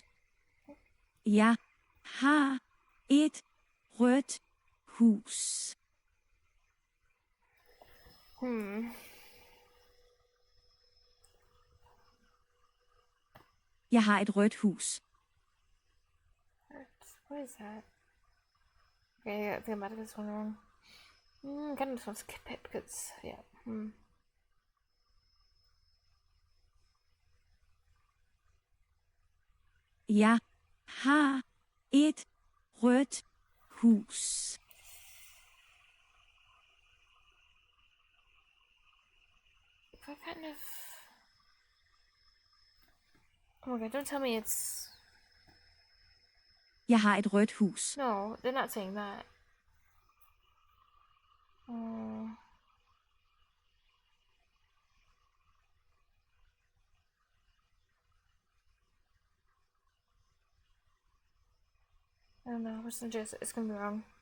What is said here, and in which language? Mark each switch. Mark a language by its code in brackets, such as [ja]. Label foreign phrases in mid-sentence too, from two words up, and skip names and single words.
[no] Jeg har et rødt hus. Jeg har et rødt hus. [en] What is that? Okay, I think I might have this one wrong. Kind of just want to skip it because, yeah. [no] Jeg har et rødt hus. [en] If I kind of... Oh my god, don't tell me it's... [no] Jeg har et rødt hus. [en] No, they're not saying that. I don't know, it's gonna be wrong.